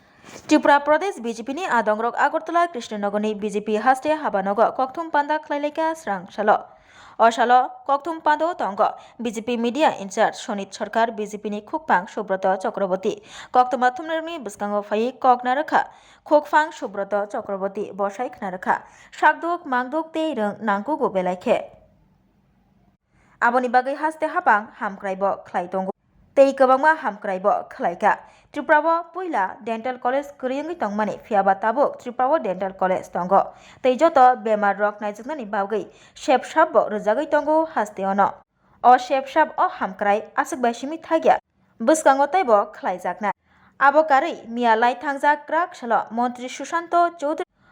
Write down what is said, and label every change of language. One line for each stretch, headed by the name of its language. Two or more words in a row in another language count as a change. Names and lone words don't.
Kok Borok: त्रिपुरा प्रदेश बीजेपी नि आदंग्रक आगरतला कृष्णनगरनि बीजेपी हास्ते हाबानग कक्थुम पान्दा खलाइलाइका स्रां सालो असालो कक्थुम पान्दो तंग बीजेपी
English: media in-charge
Kok Borok: सनित सरकार बीजेपी नि खुकपां सुब्रत चक्रवर्ती कक्तमा थुमनारनि बसकांगो फाइ कक नारखा खुकफां सुब्रत चक्रवर्ती बसाइ खनारखा साकदुक मांगदुक ते रंग नांगुगु बेलाइखे आबोनि बागै हास्ते हाबां हामक्राइबो खलाइ दंगो tei kwbangma hamkraibo khalaika Tripurao puila
English: dental college
Kok Borok: kwrwngwi tongmani phiaba tabuk Tripurao
English: dental college
Kok Borok: tongo tei joto bemar rok naijaknani bagwi sepsap bo rwjagwi tongo haste ono o sepsap o hamkrai aswkbai simi thagya bwskango teibo khlaijakna abo karwi miyalai thangjak krak salo montri Sushanto Choudhury